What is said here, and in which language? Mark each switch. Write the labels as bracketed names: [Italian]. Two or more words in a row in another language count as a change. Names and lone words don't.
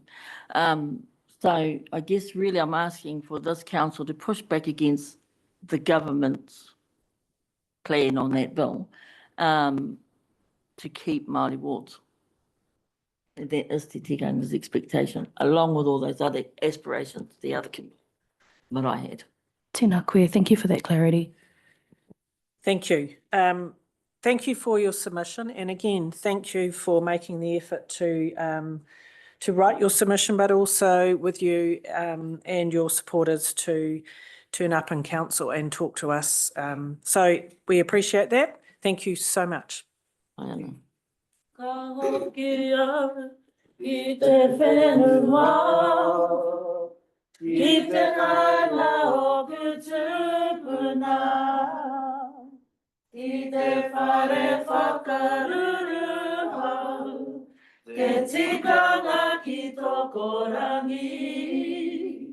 [English] So I guess really I'm asking for this council to push back against the government's plan on that bill to keep Māori wards. And that is Te Tikanga's expectation, along with all those other aspirations, the other that I had. [Māori] Tēnā koe, [English] thank you for that clarity. Thank you. Thank you for your submission, and again, thank you for making the effort to write your submission, but also with you and your supporters to turn up in council and talk to us. So we appreciate that. Thank you so much. [Māori] I te whare whakaruru hau, te tikanga ki toko rangi.